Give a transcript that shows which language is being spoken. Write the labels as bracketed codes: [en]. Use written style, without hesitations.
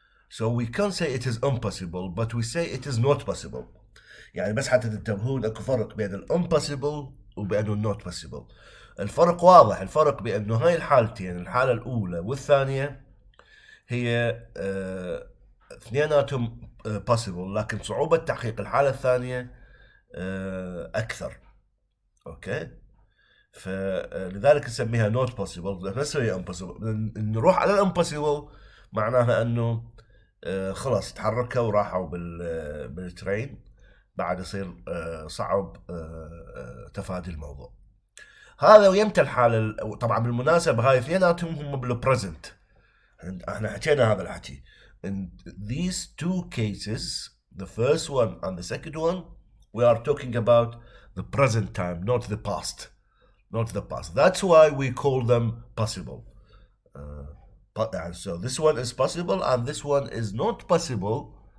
[en] So we can't say it is impossible, but we say it is not possible. [ar] يعني بس حتى تنتبهون اكو فرق بين الامبوسيبل وبين النوت بوسيبل. الفرق واضح، الفرق بانه هاي الحالتين، الحالة الاولى والثانية هي اثنيناتهم possible، لكن صعوبة تحقيق الحالة الثانية اكثر. اوكي، فلذلك نسميها not possible، نفس هي impossible. نروح على الامبوسيبل معناها انه خلاص تحركوا وراحوا بالترين، بعد يصير صعب تفادي الموضوع هذا. ويمتى الحالة طبعا بالمناسبة هاي اثنيناتهم هم بالبريزنت، احنا حكينا هذا الحكي. [en] In these two cases, the first one and the second one, we are talking about the present time, not the past. Not the past. That's why we call them possible. So this one is possible and this one is not possible.